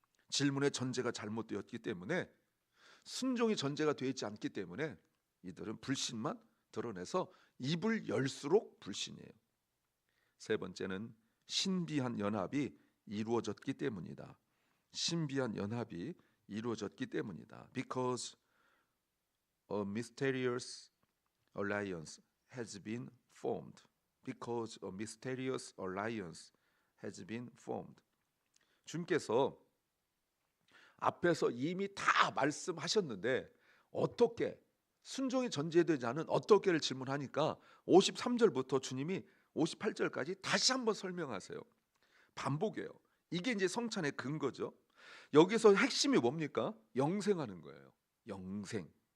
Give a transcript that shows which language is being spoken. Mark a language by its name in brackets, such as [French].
[Korean] 질문의 전제가 잘못되었기 때문에 순종이 전제가 되지 않기 때문에 이들은 불신만 드러내서 입을 열수록 불신이에요. 세 번째는 신비한 연합이 이루어졌기 때문이다. 신비한 연합이 이루어졌기 때문이다. [English] Because a mysterious alliance has been formed. Because a mysterious alliance has been formed. [Korean] 주님께서 앞에서 이미 다 말씀하셨는데 어떻게 순종이 전제되지 않은 어떻게를 질문하니까 53절부터 주님이 58절까지 다시 한번 설명하세요. 반복해요. 이게 이제 성찬의 근거죠. 여기서 핵심이 뭡니까? 영생하는 거예요. 영생.